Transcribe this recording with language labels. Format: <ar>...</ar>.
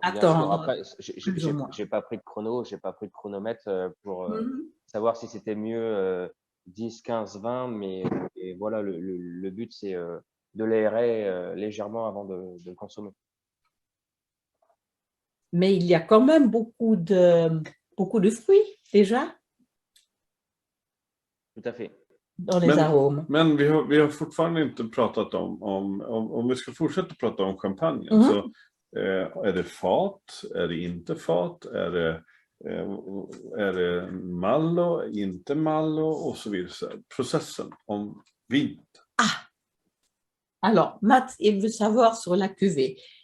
<fr>Après, j'ai pas pris de chrono, j'ai pas pris de chronomètre pour savoir si c'était mieux 10, 15, 20, mais voilà, le but c'est de l'aérer légèrement avant de le consommer. Mais il y a quand même beaucoup de fruits déjà. Tout à fait. Dans les arômes.</fr> <sv>Men vi har fortfarande inte pratat om vi ska fortsätta prata om champagnen. Så är det fat, är det inte fat, är det Malo, inte Malo och så vidare. Processen om vin.</sv> <fr>Alors, Mats, il veut savoir sur la cuvée.</fr>